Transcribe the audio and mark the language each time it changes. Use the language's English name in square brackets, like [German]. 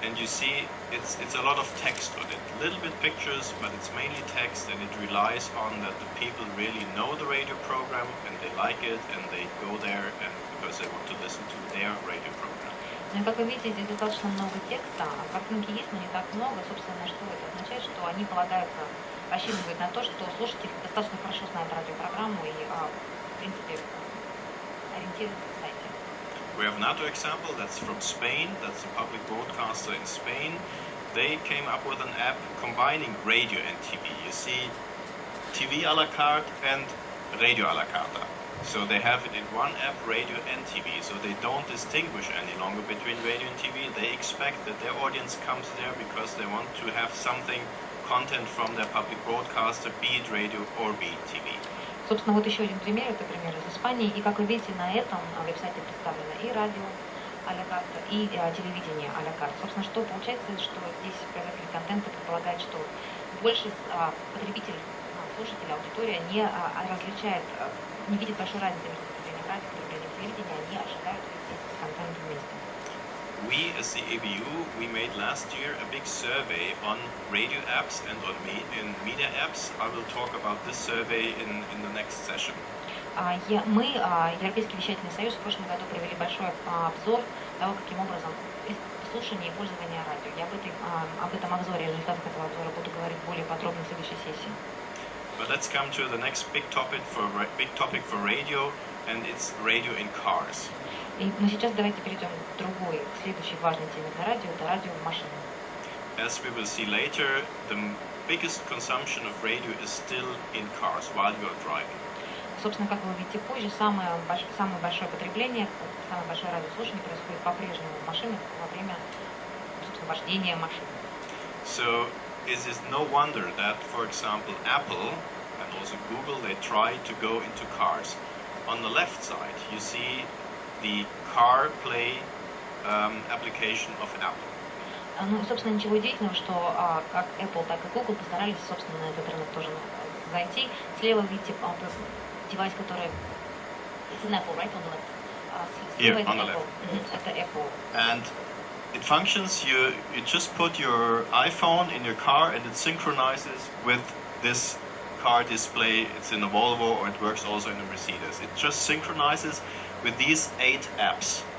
[English] And you see, it's a lot of text on it. Little bit pictures, but it's mainly text, and it relies on that the people really know the radio program and they like it, and they go there and because they want to listen to their radio program. [Russian] Ну и как вы видите, здесь достаточно много текста, картинки есть, но не так много. Собственно, что это означает, что они рассчитывают на то, что слушатель достаточно хорошо знает радиопрограмму и, в принципе, ориентируется в сайте. [English] We have another example that's from Spain, that's a public broadcaster in Spain. They came up with an app combining radio and TV. You see TV a la carte and radio a la carte. So they have it in one app, radio and TV. So they don't distinguish any longer between radio and TV. They expect that their audience comes there because they want to have something, content from their public broadcaster, be it radio or be it TV. [Russian] Собственно, вот еще один пример, это пример из Испании. И, как вы видите, на этом веб-сайте представлено и радио а-ля карта, и телевидение а-ля карта. Собственно, что получается, что здесь производитель контента предполагает, что больше потребитель, слушатель, аудитория не различает, не видит большой разницы между потреблением радио и потреблением телевидения, они ожидают весь контент вместе. [English] We, as the EBU, we made last year a big survey on radio apps and on media apps. I will talk about this survey in the next session. [Russian] Мы, Европейский вещательный союз, в прошлом году провели большой обзор того, каким образом слушания и пользования радио. Я об этом обзоре, результатах этого обзора буду говорить более подробно в следующей сессии. [English] But let's come to the next big topic for radio, and it's radio in cars. [Russian] Но сейчас давайте перейдем к другой, к следующей важной теме для радио, это радио в машине. [English] As we will see later, the biggest consumption of radio is still in cars while you are driving. [Russian] Собственно, как вы увидите позже, самое большое потребление, самое большое радиослушание происходит по-прежнему в машинах во время, собственно, вождения машины. [English] So it is no wonder that, for example, Apple and also Google, they try to go into cars. On the left side, you see the CarPlay application of Apple. [Russian] Ну, собственно, ничего удивительного, что как Apple, так и Google постарались, собственно, на этот рынок тоже зайти. Слева видите девайс, который... [English] It's an Apple, right? On the left. Here, on the left. [Russian] Это Apple. [English] And it functions, you just put your iPhone in your car and it synchronizes with this car display. It's in a Volvo or it works also in a Mercedes. It just synchronizes with these 8 apps.